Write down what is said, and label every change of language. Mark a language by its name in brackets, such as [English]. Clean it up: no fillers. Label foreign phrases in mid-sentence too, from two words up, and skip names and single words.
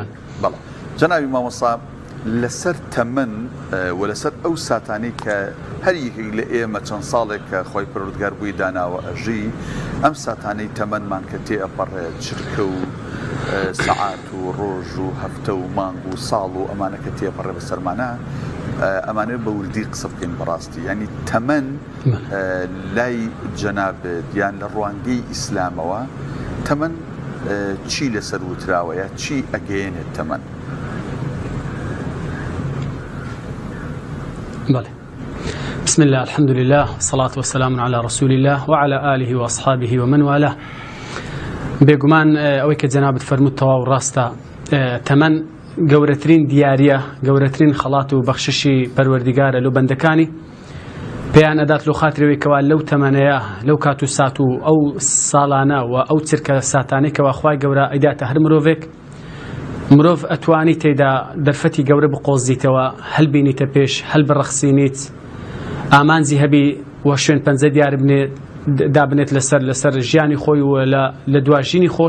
[Central Kurdish] بەڵێ جەنابی مامۆستا، لەسەر تەمەن و لەسەر ئەو ساتانەی کە هەر یەکێک لە ئێمە چەند ساڵێک کە خۆی پەروەردگار بووی داناوە ئەژی، ئەم ساتانەی تەمەنمان کە تێ ئەپەڕێت چرکە و سەعات و ڕۆژ و هەفتە و مانگ و ساڵ و ئەمانە کە تێپەڕێ بەسەرمانە، ئەمانەیە بە وردی قسە بکەین بەڕاستی. ینی تەمەن لای جەنابێت یان لە ڕوانگەی ئیسلامەوە تەمەن چی لەسەر وتراوە یا چی ئەگەیەنێت تەمەن؟ بله. [Arabic] بسم الله، الحمد لله، والصلاة والسلام على رسول الله وعلى آله وأصحابه ومن والاه. [Central Kurdish] بێگومان ئەوەی کە جەنابەت فەرمووت تەواو ڕاستە. تەمەن گەورەترین دیاریە، گەورەترین خەڵات و بەخششی پەروەردیگارە لەو بەندەکانی. پێیان ئەدات لەو خاترەوەی کەوا لەو تەمەنەیە، لەو کات و سات و ئەو ساڵانە و ئەو چرکە ساتانەی کەوا خوای گەورە ئەیداتە هەر مرۆڤێک، مرۆڤ ئەتوانی تێدا دەرفەتی گەورە بقۆزیتەوە، هەلبینیتە پێش، هەل بڕەخسینیت، ئامانجی هەبی و شوێن پەنجە دیار بنێت، دابنێت لەسەر ژیانی خۆی و لە دواژینی خۆش.